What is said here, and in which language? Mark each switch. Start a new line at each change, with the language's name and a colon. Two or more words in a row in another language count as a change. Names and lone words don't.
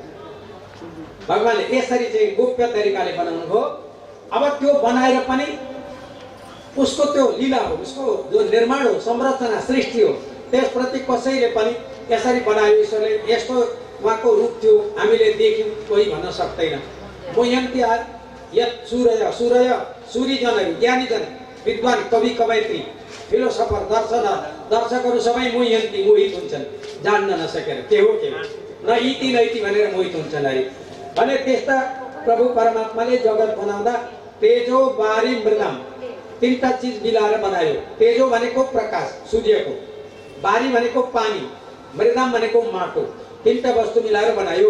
Nepali: भगवानले यसरी चाहिँ गोप्य तरिकाले बनाउनु भयो। अब त्यो बनाएर पनि उसको त्यो लीला हो, उसको जो निर्माण हो, संरचना, सृष्टि हो, त्यसप्रति कसैले पनि यसरी बनायो ईश्वरले, यस्तो उहाँको रूप थियो, हामीले देख्यौँ, कोही भन्न सक्दैन।
Sanskrit: मुह्यन्ति यत्
Nepali: सूर्यजनहरू, ज्ञानीजन, विद्वान, कवि, कवयित्री, फिलोसफर, दर्शकहरू सबै मुह्यन्ति, मोहित हुन्छन्, जान्न नसकेर के हो
Sanskrit: न इति नैति
Nepali: भनेर मोहित हुन्छन् अरे। भने त्यस्ता प्रभु परमात्माले जगत बनाउँदा
Sanskrit: तेजो, बारी, मृदम
Nepali: तीनटा चिज मिलाएर बनायो। तेजो भनेको प्रकाश सूर्यको, बारी भनेको पानी, मृदम भनेको माटो, तीनटा वस्तु मिलाएर बनायो।